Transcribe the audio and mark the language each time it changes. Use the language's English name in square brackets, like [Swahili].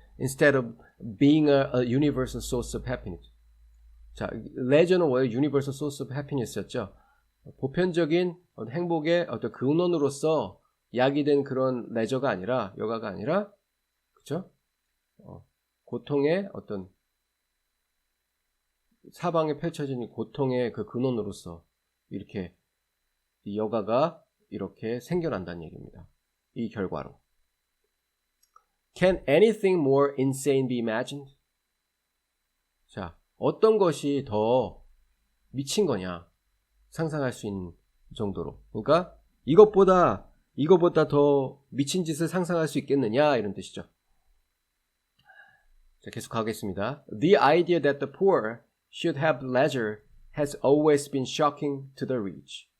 [English] instead of being a universal source of happiness. [Korean] 자, 레저는 원래 [English] universal source of happiness [Korean] 였죠. 보편적인 행복의 어떤 근원으로서 야기된 그런 레저가 아니라, 여가가 아니라, 그쵸? 고통의 어떤 사방에 펼쳐진 고통의 그 근원으로서 이렇게 이 여가가 이렇게 생겨난다는 얘기입니다. 이 결과로. [English] Can anything more insane be imagined? [Korean] 자, 어떤 것이 더 미친 거냐? 상상할 수 있는 정도로. 그러니까 이것보다 더 미친 짓을 상상할 수 있겠느냐? 이런 뜻이죠. 자, 계속 가겠습니다. [English] The idea that the poor should have leisure has always been shocking to the rich.